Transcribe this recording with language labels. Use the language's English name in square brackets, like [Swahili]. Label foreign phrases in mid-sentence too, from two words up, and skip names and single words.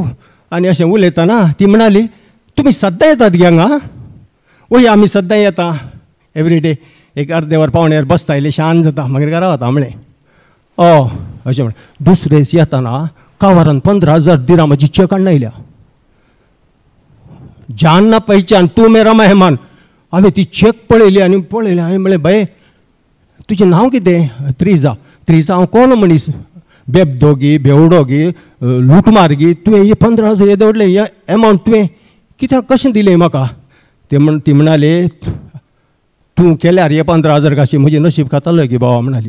[Konkani] आनी अशें उलयतना ती म्हणाली तुमी सद्दां येतात गे हांगा? वय आमी सद्दां येता, एवरीडे. एक अर्दे वर पावणे वर बसता, इल्लें शांत जाता, मागीर घरा वता म्हळें. अशें म्हण. दुसरे दीस येताना कावारान 15,000 दिरामाची चेक हाडून आयल्या. [Hindi] जान ना पहचान, तू मेरा मेहमान. [Konkani] हांवें ती चेक पळयली आनी पळयलें. हांवें म्हळें बाये तुजें नांव कितें? त्रिजा. त्रिजा हांव कोण मनीस? बेबदो गी, बेवडो गी, लुटमार गी. तुवें हे 15,000 दवरले, हे एमावंट तुवें कित्याक कशें दिलें म्हाका? ती म्हणाली तूं केल्यार हे 15,000 कशें म्हजें नशीब खातालें गे बाबा म्हणाली.